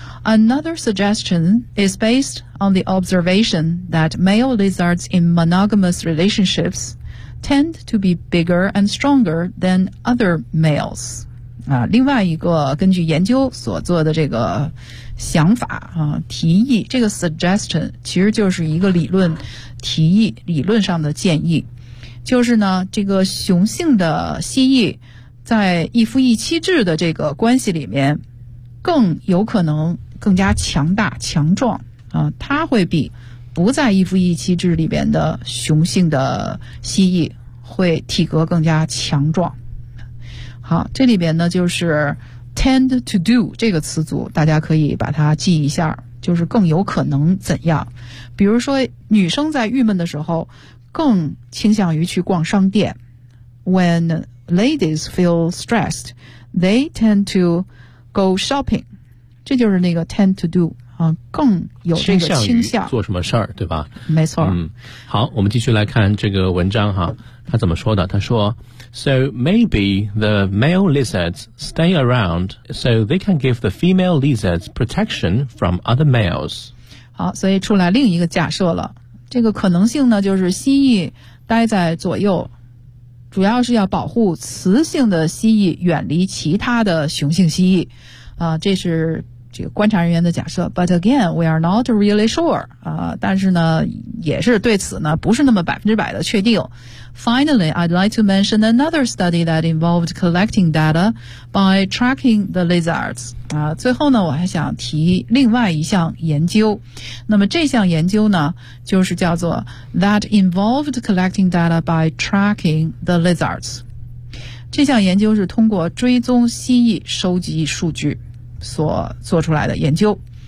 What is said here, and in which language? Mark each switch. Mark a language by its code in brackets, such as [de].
[en] Another suggestion is based on the observation that male lizards in monogamous relationships tend to be bigger and stronger than other males. [zh] 啊，另外一个根据研究所做的这个想法啊，提议，这个 suggestion 其实就是一个理论提议，理论上的建议，就是呢，这个雄性的蜥蜴在一夫一妻制的这个关系里面更有可能更加强大强壮啊，它会比不在一夫一妻制里边的雄性的蜥蜴会体格更加强壮。好，这里边呢就是 [en] tend to do [zh] 这个词组，大家可以把它记一下，就是更有可能怎样。比如说女生在郁闷的时候更倾向于去逛商店。 [en] When ladies feel stressed, they tend to go shopping. [zh] 这就是那个 [en] tend to do [zh] 啊，更有这个倾向做什么事儿，对吧？没错。嗯，好，我们继续来看这个文章哈，他怎么说的？他说 [en] ，So maybe the male lizards stay around so they can give the female lizards protection from other males。 [zh] 好，所以出来另一个假设了，这个可能性呢，就是蜥蜴待在左右，主要是要保护雌性的蜥蜴远离其他的雄性蜥蜴。啊，这是这个观察人员的假设。 [en] But again, we are not really sure. [zh] 啊，但是呢，也是对此呢，不是那么百分之百的确定。 [en] Finally, I'd like to mention another study that involved collecting data by tracking the lizards. [zh] 啊，最后呢，我还想提另外一项研究。那么这项研究呢，就是叫做 [en] that involved collecting data by tracking the lizards. [zh] 这项研究是通过追踪蜥蜴收集数据所做出来的研究。